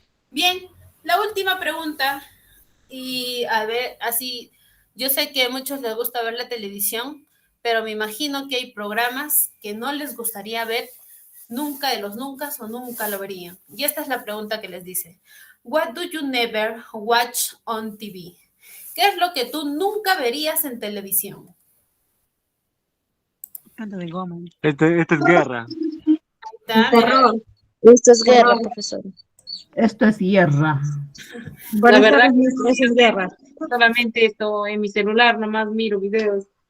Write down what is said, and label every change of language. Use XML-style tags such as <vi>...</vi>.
<es>Bien, la última pregunta, y a ver, así, yo sé que a muchos les gusta ver la televisión, pero me imagino que hay programas que no les gustaría ver nunca de los nunca o nunca lo verían. Y esta es la pregunta que les dice.</es> <en>What do you never watch on TV?</en> <es>¿Qué es lo que tú nunca verías en televisión? Esto es guerra. Terror. Esto es guerra, profesor. Esto es guerra. La verdad que es guerra. Solamente esto en mi celular, nomás miro videos.</es>